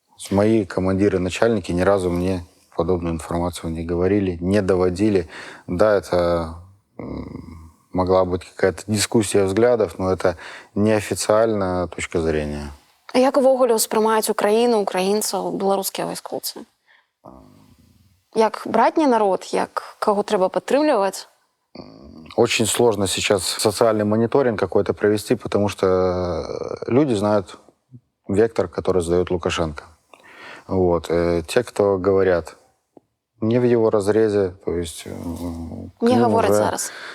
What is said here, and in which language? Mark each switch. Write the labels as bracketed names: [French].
[Russian] Мои командиры, начальники ни разу мне подобную информацию не говорили, не доводили. Да, это могла быть какая-то дискуссия взглядов, но это неофициальная точка зрения. [Belarusian] А як увогуле ўспрымаюць Украіну, украінцаў, беларускія вайскоўцы? Як братні народ, як каго трэба падтрымліваць? [Russian] Очень сложно сейчас социальный мониторинг какой-то провести, потому что люди знают вектор, который задает Лукашенко. Вот. Те, кто говорят не в его разрезе, то есть... Не говорят уже, зараз.